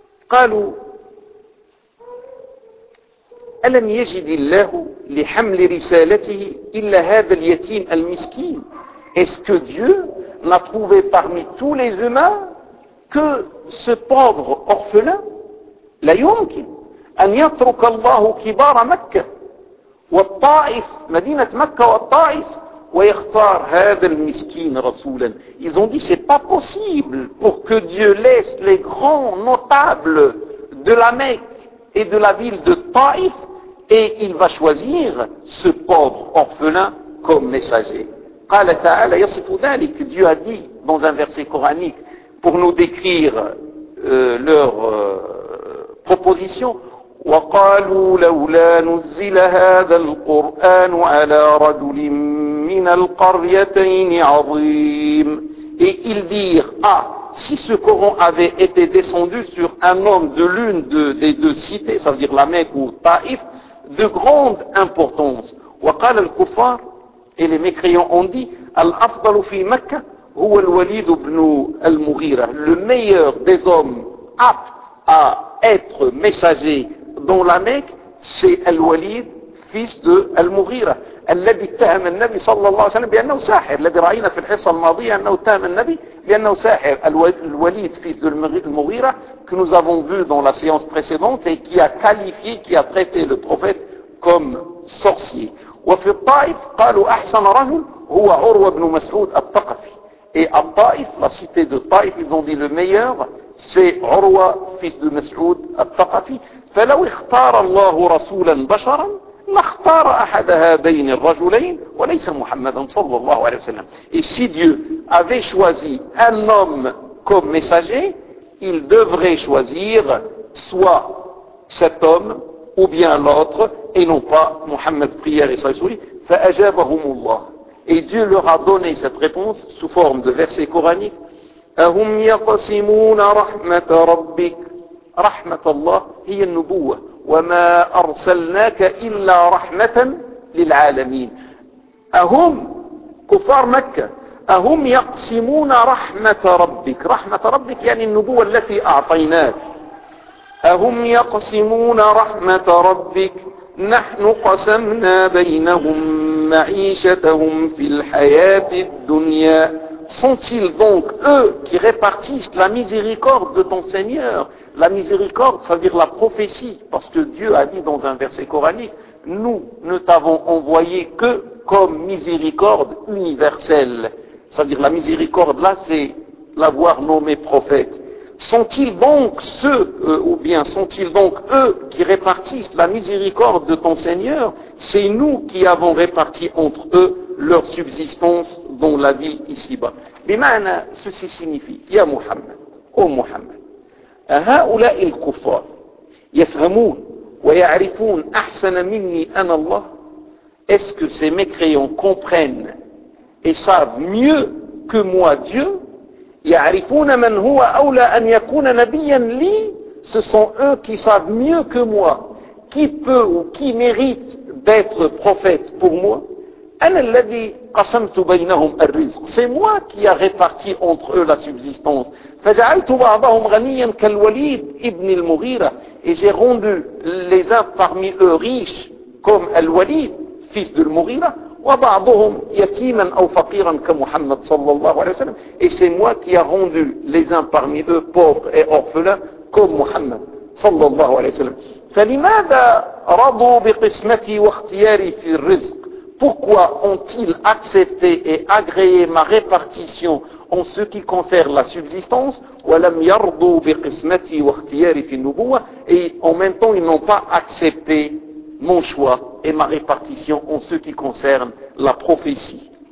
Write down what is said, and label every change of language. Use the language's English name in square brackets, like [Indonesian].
[French] Qalu, [Arabic] ألم يجد الله لحمل رسالته إلا هذا اليتيم المسكين؟ [French] Est-ce que Dieu n'a trouvé parmi tous les humains que ce pauvre orphelin? [Arabic] لا يمكن أن يترك الله كبار مكة والطائف, مدينة مكة والطائف, ويختار هذا المسكين رسولا. [French] Ils ont dit, c'est pas possible pour que Dieu laisse les grands notables de la Mecque et de la ville de Taïf, et il va choisir ce pauvre orphelin comme messager. [Arabic] قال تعالى يصف ذلك, [French] Dieu a dit dans un verset coranique pour nous décrire leur proposition, [Arabic] وقالوا لولا نزل هذا القرآن على رجل من القريتين عظيم. [French] Et ils dirent, ah, si ce Coran avait été descendu sur un homme de l'une des deux cités, ça veut dire la Mecque ou Taïf, de grande importance. [Arabic] وقال الكفار, [French] et les mécréants ont dit, [Arabic] الأفضل في مكة هو الوليد بن المغيرة, [French] le meilleur des hommes aptes à être messager dans la Mecque, c'est الوليد, fils de المغيرة, [Arabic] الذي اتهم النبي صلى الله عليه وسلم بأنه ساحر, الذي رأينا في الحصة الماضية أنه اتهم النبي بأنه ساحر, [French] الوليد fils de المغيرة, que nous avons vu dans la séance précédente et qui a qualifié, qui a traité le prophète comme sorcier. [Arabic] وفي الطائف قالوا أحسن رجل هو عروة بن مسعود الثقفي. [French] Et à Taïf, la cité de Taïf, ils ont dit le meilleur, c'est Urwa, fils de Mas'ud al-Thaqafi. [Arabic] فلو اختار الله رسولا بشرا لاختار احد هذين الرجلين وليس محمدا صلى الله عليه وسلم. [French] Et si Dieu avait choisi un homme comme messager, il devrait choisir soit cet homme ou bien l'autre et non pas Mohammed prière et sa souris. [Arabic] فأجابهم الله. [French] Et Dieu leur a donné cette réponse sous forme de verset coranique. [Arabic] أهم يقسمون رحمة ربك. رحمة الله هي النبوة. وما أرسلناك إلا رحمة للعالمين. أهم كفار مكة أهم يقسمون رحمة ربك. رحمة ربك يعني النبوة التي أعطيناك. أهم يقسمون رحمة ربك نحن قسمنا بينهم معيشتهم في الحياة الدنيا. [French] Sont-ils donc eux qui répartissent la miséricorde de ton Seigneur? La miséricorde, ça veut dire la prophétie, parce que Dieu a dit dans un verset coranique, nous ne t'avons envoyé que comme miséricorde universelle. Ça veut dire la miséricorde, là, c'est l'avoir nommé prophète. Sont-ils donc ceux, ou bien sont-ils donc eux qui répartissent la miséricorde de ton Seigneur? C'est nous qui avons réparti entre eux leur subsistance dont la vie ici-bas. [Arabic] Bimana, [French] ceci signifie, [Arabic] Ya Muhammad, ô Muhammad, هؤلاء الكفار يفهمون ويعرفون أحسن مني أنا الله. [French] Est-ce que ces mécréants comprennent et savent mieux que moi Dieu? [Arabic] يعرفون من هو أولى أن يكون نبيا لي. [French] Ce sont eux qui savent mieux que moi qui peut ou qui mérite d'être prophète pour moi. [Arabic] أنا الذي قسمت بينهم الرزق. [French] C'est moi qui a réparti entre eux la subsistance. [Arabic] فجعلت بعضهم غنيا كالوليد ابن المغيرة. [French] Et j'ai rendu les uns parmi eux riches comme الوليد fils de المغيرة. [Arabic] وبعضهم يتيما أو فقيرا كمحمد صلى الله عليه وسلم. [French] Et c'est moi qui a rendu les uns parmi eux pauvres et orphelins comme [Arabic] محمد صلى الله عليه وسلم. فلماذا رضوا بقسمتي واختياري في الرزق. [French] Pourquoi ont-ils accepté et agréé ma répartition en ce qui concerne la subsistance et en même temps ils n'ont pas accepté mon choix et ma répartition en ce qui concerne la prophétie.